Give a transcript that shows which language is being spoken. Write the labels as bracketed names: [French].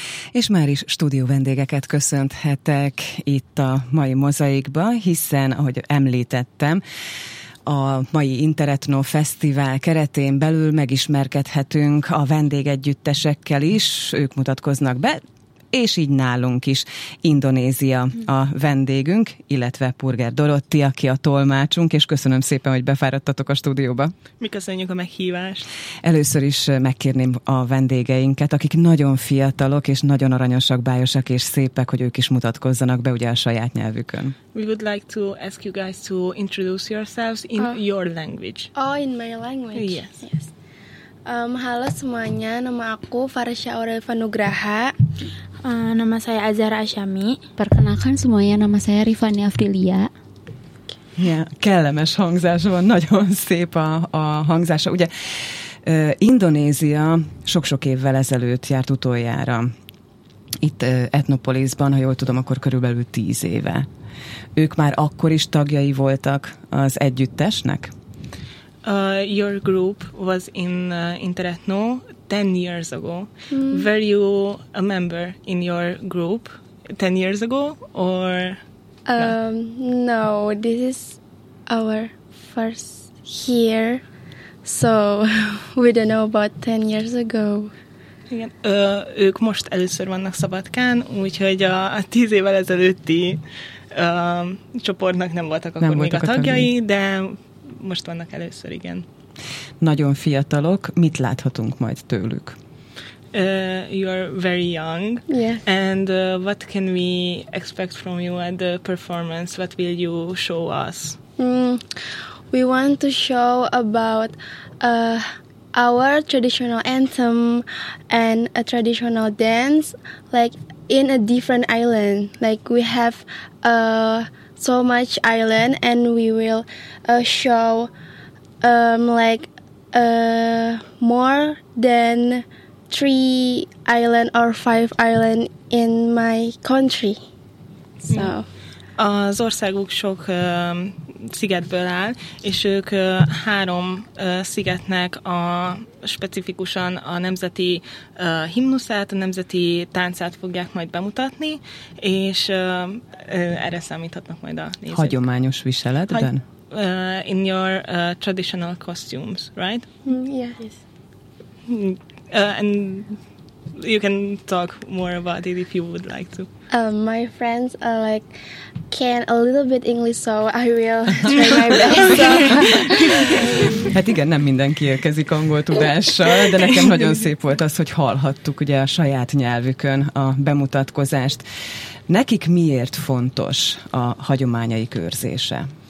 [Hungarian] És már is stúdió vendégeket köszönthetek itt a mai Mozaikba, hiszen, ahogy említettem, a mai Interetno Fesztivál keretén belül megismerkedhetünk a vendégegyüttesekkel is, ők mutatkoznak be, és így nálunk is Indonézia a vendégünk, illetve Purger Dorotti, aki a tolmácsunk, és köszönöm szépen, hogy befáradtatok a stúdióba. Mi köszönjük a meghívást. Először is megkérném a vendégeinket, akik nagyon fiatalok, és nagyon aranyosak, bájosak, és szépek, hogy ők is mutatkozzanak be, ugye a saját nyelvükön. [English] We would like to ask you guys to introduce yourselves in your language. Oh, in my language? Yes. [Indonesian] Halo semuanya, nama aku Farsha Aurelva Nugraha. Nama saya Azhara Asyami. Perkenalkan semuanya, nama saya Rifani Afrilia. [Hungarian] Yeah, kellemes hangzás van, nagyon szép a hangzása. Ugye Indonézia sok-sok évvel ezelőtt járt utoljára itt Etnopolisban, ha jól tudom, akkor körülbelül 10 éve. Ők már akkor is tagjai voltak az együttesnek? [English] Your group was in Interetno 10 years ago. Mm. Were you a member in your group 10 years ago or no? No, this is our first year, so we don't know about 10 years ago. [Hungarian] Igen, ők most először vannak Szabadkán, úgyhogy a 10 évvel ezelőtti csoportnak nem voltak akkor még a tagjai, de most vannak először, igen. Nagyon fiatalok, mit láthatunk majd tőlük? [English] You are very young. Yeah. And what can we expect from you at the performance? What will you show us? We want to show about our traditional anthem and a traditional dance, like in a different island. Like we have a so much island, and we will show like more than 3 island or 5 island in my country. So [Hungarian] az országuk sok szigetből áll, és ők 3 szigetnek a specifikusan a nemzeti himnuszát, a nemzeti táncát fogják majd bemutatni, és erre számíthatnak majd a nézők. Hagyományos viseletben? [English] In your traditional costumes, right? Yes. And you can talk more about it if you would like to. My friends are like can a little bit English, so I will try my best. So. [Hungarian] Hát igen, nem mindenki érkezik angol tudással, de nekem nagyon szép volt az, hogy hallhattuk ugye a saját nyelvükön a bemutatkozást. Nekik miért fontos a hagyományaik őrzése?